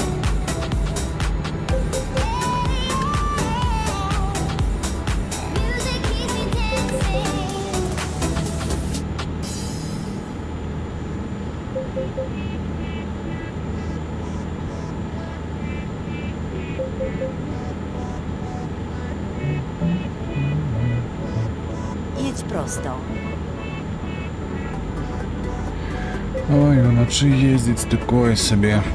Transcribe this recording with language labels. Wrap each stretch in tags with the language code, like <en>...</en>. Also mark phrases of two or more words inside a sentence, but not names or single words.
<en>Music keeps me dancing.</en> <pl>Jedź prosto.</pl> <uk>Ой, вночі їздить такое собі.</uk>